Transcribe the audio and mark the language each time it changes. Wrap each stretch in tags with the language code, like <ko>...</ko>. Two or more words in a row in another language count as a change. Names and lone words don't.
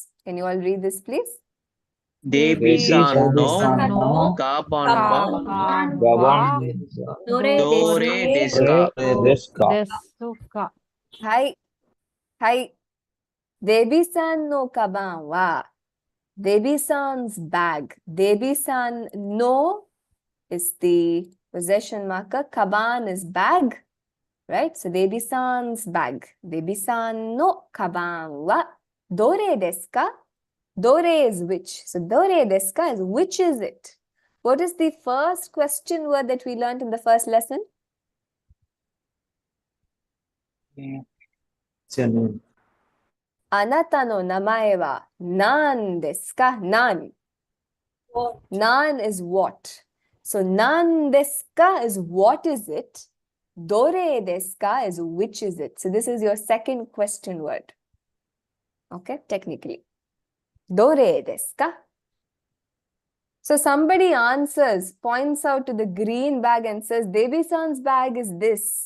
<en>Can you all read this, please?</en> <ja>Devi-san no Gaban どれですですか? Desuka. Hi. デヴィさんのかばんは Devi-san's bag.</ja> <en>Devi-san no is the possession marker. Kaban is bag. Right? So Devi-san's bag.</en> <ja>デヴィさんのかばんはどれですか?</ja> <en>Dore is which. So</en> <ja>どれですか</ja> <en>is which is it? What is the first question word that we learned in the first lesson?</en> <ja>あなたの名前は何ですか？何.</ja> <en>Nan is what? So</en> <ja>何ですか</ja> <en>is what is it?</en> <ja>どれですか</ja> <en>is which is it? So this is your second question word. Okay, technically.</en> <ja>どれですか?</ja> <en>So somebody answers, points out to the green bag and says, Devi-san's bag is this.</en>